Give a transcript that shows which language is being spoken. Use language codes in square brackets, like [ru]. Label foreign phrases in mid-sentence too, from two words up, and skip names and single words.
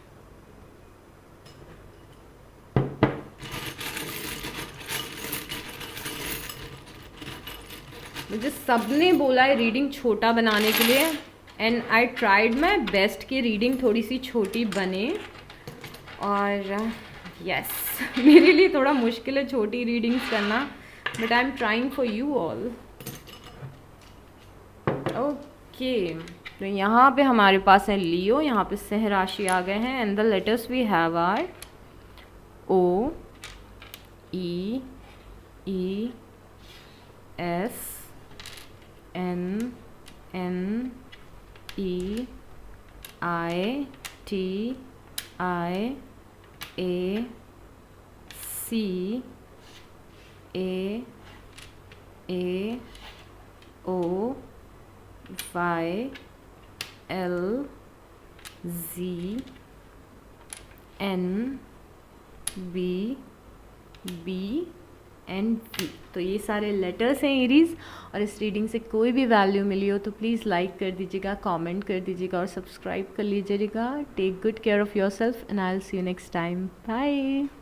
[hi] मुझे सबने बोला है रीडिंग छोटा बनाने के लिए, [en] and I tried my best [hi] कि रीडिंग थोड़ी सी छोटी बने। और यस मेरे लिए थोड़ा मुश्किल है छोटी रीडिंग्स करना, [en] but I am trying for you all. [hi] ओके, तो यहाँ पे हमारे पास है लियो, यहाँ पे सिंह राशि आ गए हैं, [en] and the letters we have are O, E, एस, N, E, I, T, I, A, C, A, O, Y, L, Z, N, B, and V. [hi] तो ये सारे लेटर्स हैं एरीज, और इस रीडिंग से कोई भी वैल्यू मिली हो तो [en] please like [hi] कर दीजिएगा, कमेंट कर दीजिएगा और सब्सक्राइब कर लीजिएगा। [en] Take good care of yourself and I will see you next time. Bye.